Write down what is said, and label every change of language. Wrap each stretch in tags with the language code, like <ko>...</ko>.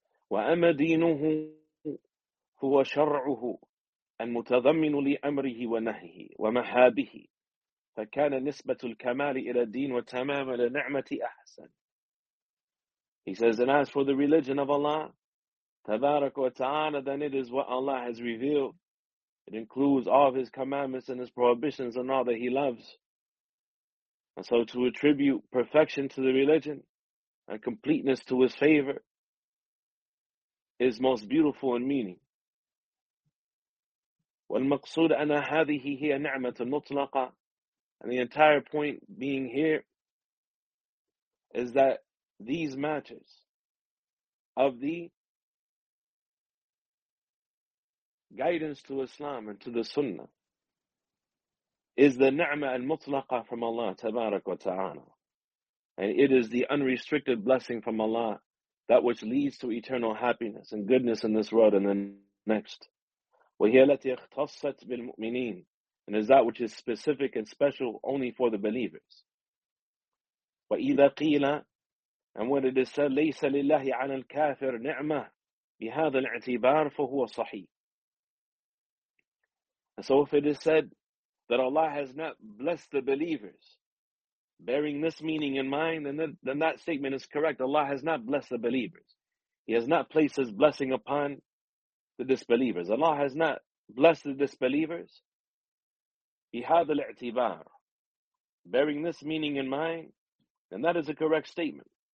<ar>وَأَمَّا دِينُهُ هُوَ شَرْعُهُ الْمُتَضَمِّنُ لِأَمْرِهِ وَنَهْيِهِ وَمَحَابِهِ فَكَانَ نِسْبَةُ الْكَمَالِ إِلَى الدِّينِ وَتَمَامَ لِنِعْمَةِ أَحْسَنِ.</ar> <en>He says, and as for the religion of Allah, تَبَارَكُ وَتَعَالَى, then it is what Allah has revealed. It includes all of His commandments and His prohibitions and all that He loves. And so to attribute perfection to the religion and completeness to His favor is most beautiful in meaning.</en> <ar>والمقصود أن هذه هي نعمة مطلقة.</ar> <en>And the entire point being here is that these matters of the guidance to Islam and to the Sunnah is the ni'mah al-mutlaqa from Allah tabarak wa ta'ala. And it is the unrestricted blessing from Allah, that which leads to eternal happiness and goodness in this world and the next.</en> <ar>وَهِيَ الَّتِي اخْتَصَّتْ بِالْمُؤْمِنِينَ,</ar> <en>and is that which is specific and special only for the believers.</en> <ar>وَإِذَا قِيلَ,</ar> <en>and when it is said,</en> <ar>لَيْسَ لِلَّهِ عَلَى الْكَافِرْ نِعْمَةً بِهَذَا الْاَعْتِبَارِ فَهُوَ صَحِيحٌ.</ar> <en>And so if it is said that Allah has not blessed the believers, bearing this meaning in mind, then that statement is correct. Allah has not blessed the believers. He has not placed His blessing upon the disbelievers. Allah has not blessed the disbelievers.</en> <ar>بِهَذَا الْاَعْتِبَارِ,</ar> <en>bearing this meaning in mind, then that is a correct statement.</en>